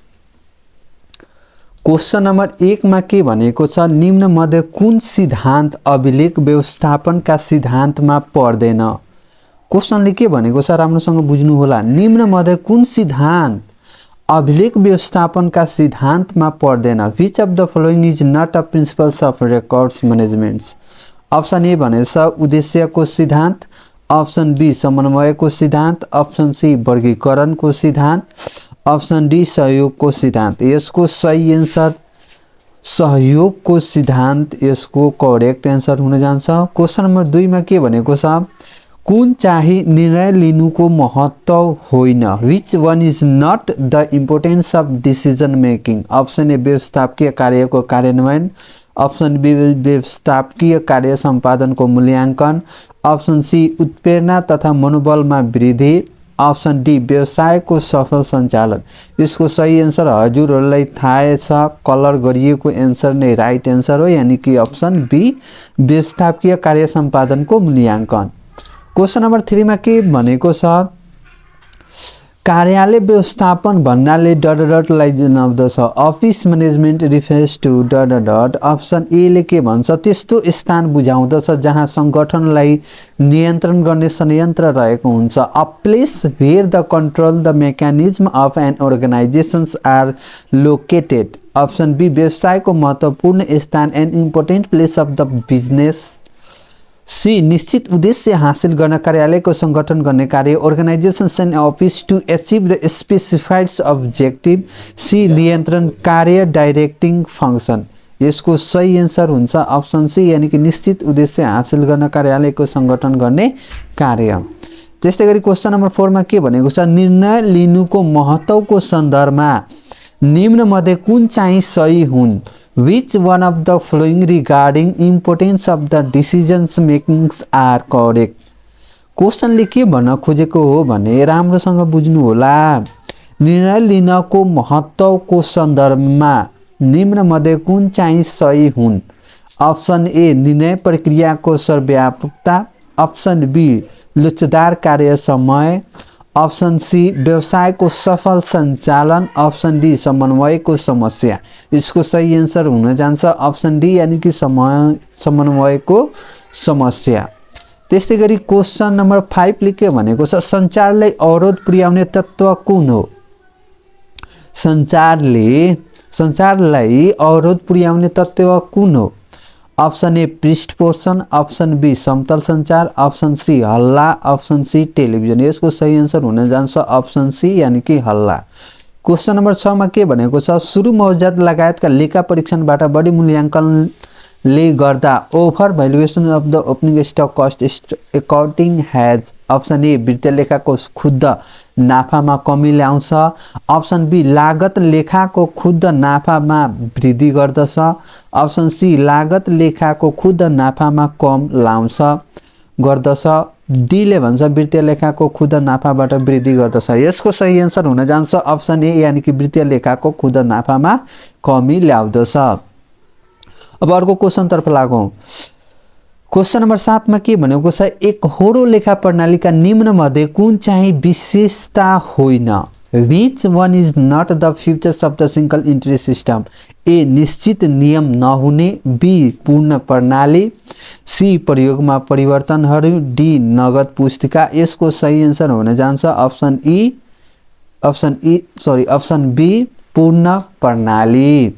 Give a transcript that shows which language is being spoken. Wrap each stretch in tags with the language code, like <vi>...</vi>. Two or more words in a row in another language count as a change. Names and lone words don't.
<en>question number</en> <ne>1 मा के भनेको छ, निम्न मध्ये कुन सिद्धान्त अभिलेख व्यवस्थापनका सिद्धान्तमा पर्दैन। क्वेशनले के भनेको छ राम्रोसँग बुझ्नु होला। निम्न मध्ये कुन सिद्धान्त अभिलेख व्यवस्थापन</ne> <hi>का सिद्धांत में</hi> <ne>पर्दैन।</ne> <en>which of the following is not a principles of records management. option A</en> <ne>भनेछ उद्देश्य को सिद्धांत,</ne> <en>option B</en> <ne>समन्वय को सिद्धांत,</ne> <en>option C</en> <ne>वर्गीकरण को सिद्धांत,</ne> <en>option D</en> <ne>सहयोग को सिद्धांत। यसको सही आंसर सहयोग को सिद्धांत यसको</ne> <en>correct answer</en> <ne>हुन जान्छ।</ne> <en>question number</en> <ne>2 मा के भनेको छ, कुन चाहिँ निर्णय लिनुको महत्व होइन।</ne> <en>which one is not the importance of decision making. option A</en> <ne>व्यवस्थापकीय कार्यको कार्यान्वयन,</ne> <en>option B</en> <ne>व्यवस्थापकीय कार्य संपादन को मूल्यांकन,</ne> <en>option C</en> <ne>उत्प्रेरणा तथा मनोबलमा वृद्धि,</ne> <en>option D</en> <ne>व्यवसाय को सफल सञ्चालन। यसको सही आन्सर हजुरहरूलाई थाहा छ, कलर गरिएको आन्सर नै</ne> <en>right answer</en> <ne>हो,</ne> <hi>यानी कि</hi> <en>option B</en> <ne>व्यवस्थापकीय कार्य संपादन को मूल्यांकन।</ne> <en>question number</en> <ne>3 में के भनेको छ, कार्यालय व्यवस्थापन भन्नाले डटलाई जनाउँदछ।</ne> <en>office management refers to dot. option A</en> <ne>ले के भन्छ, त्यस्तो स्थान बुझाउँदछ जहाँ संगठनलाई नियन्त्रण गर्ने संयन्त्र रहेको हुन्छ।</ne> <en>a place where the control the mechanism of an organisations are located. option B</en> <ne>व्यवसाय को महत्वपूर्ण स्थान</ne> <en>an important place of the business.</en> <ne>सी निश्चित उद्देश्य हासिल गर्न कार्यालय को संगठन गर्ने कार्य,</ne> <en>organisations and office to achieve the specified objective.</en> <ne>सी नियन्त्रण कार्य</ne> <en>directing function.</en> <ne>यसको सही आंसर हुन्छ</ne> <en>option C,</en> <hi>यानी कि</hi> <ne>निश्चित उद्देश्य हासिल गर्न कार्यालय को संगठन गर्ने कार्य। त्यस्तै गरी</ne> <en>question number</en> <ne>4 मा के भनेको छ, निर्णय लिनुको महत्वको सन्दर्भमा निम्न मध्ये कुन चाहिँ सही हुन्।</ne> <en>Which one of the following regarding importance of the decisions makings are correct।</en> <ne>क्वेशनले के भन्न खोजेको हो भने राम्रोसँग बुझ्नु होला। निर्णय लिनको महत्वको सन्दर्भमा निम्न मध्ये कुन चाहिँ सही हुन्।</ne> <en>option A</en> <ne>निर्णय प्रक्रियाको सर्वव्यापकता,</ne> <en>option B</en> <ne>लचीदार कार्य समय,</ne> <en>option C</en> <ne>व्यवसाय को सफल संचालन,</ne> <en>option D</en> <ne>समन्वय को समस्या। इसको सही आंसर हुन जान्छ</ne> <en>option D,</en> <hi>यानी कि</hi> <ne>समन्वय को समस्या। त्यस्तै गरी</ne> <en>question number</en> <ne>5 ले के भनेको छ, संचारलाई अवरोध पुर्याउने तत्व कुन हो। संचारलाई अवरोध पुर्याउने तत्व कुन हो।</ne> <en>option A</en> <ne>पृष्ठ पोषण,</ne> <en>option B</en> <ne>समतल संचार,</ne> <en>option C</en> <ne>हल्ला,</ne> <en>option C</en> <ne>टेलिभिजन। यसको सही आंसर हुन जान्छ</ne> <en>option C,</en> <hi>यानी कि</hi> <ne>हल्ला।</ne> <en>question number</en> <ne>6 मा के भनेको छ, सुरु मौजात लगायतका लेखा परीक्षणबाट बढी मूल्यांकनले गर्दा</ne> <en>over valuation of the opening stock cost accounting has. option A</en> <ne>वित्तीय लेखाको खुद्द नाफामा कमी ल्याउँछ,</ne> <en>option B</en> <ne>लागत लेखाको खुद्द नाफामा वृद्धि गर्दछ,</ne> <en>option C</en> <ne>लागत लेखाको खुद्द नाफामा कम गर्दछ, डी ले भन्छ वित्तीय लेखाको खुद्द नाफाबाट वृद्धि गर्दछ। यसको सही आन्सर हुन जान्छ</ne> <en>option A,</en> <hi>यानी कि</hi> <ne>वित्तीय लेखाको खुद्द नाफामा कमी ल्याउँदछ। अब अर्को क्वेशन तर्फ लागौं।</ne> <en>question number</en> <ne>7 में के भनेको छ, एक होरो लेखा प्रणाली का निम्न मध्ये कुन चाहिँ विशेषता होइन।</ne> <en>Which one is not the features of the single entry system।</en> <ne>ए निश्चित नियम नहुने, बी पूर्ण प्रणाली, सी प्रयोगमा परिवर्तनहरू, डी नगद पुस्तिका। यसको सही आन्सर हुन जान्छ</ne> <en>option B</en> <ne>पूर्ण प्रणाली।</ne>